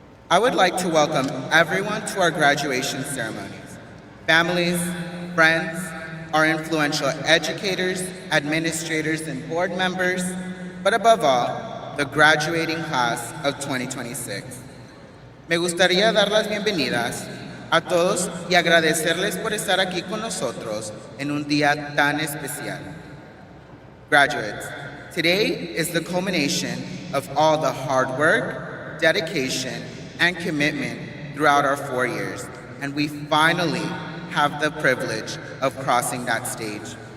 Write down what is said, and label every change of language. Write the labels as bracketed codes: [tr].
[en] I would like to welcome everyone to our graduation ceremonies, families, friends, our influential educators, administrators, and board members, but above all, the graduating class of 2026. [es] Me gustaría dar las bienvenidas a todos y agradecerles por estar aquí con nosotros en un día tan especial. [en] Graduates, today is the culmination of all the hard work, dedication, and commitment throughout our 4 years, and we finally have the privilege of crossing that stage.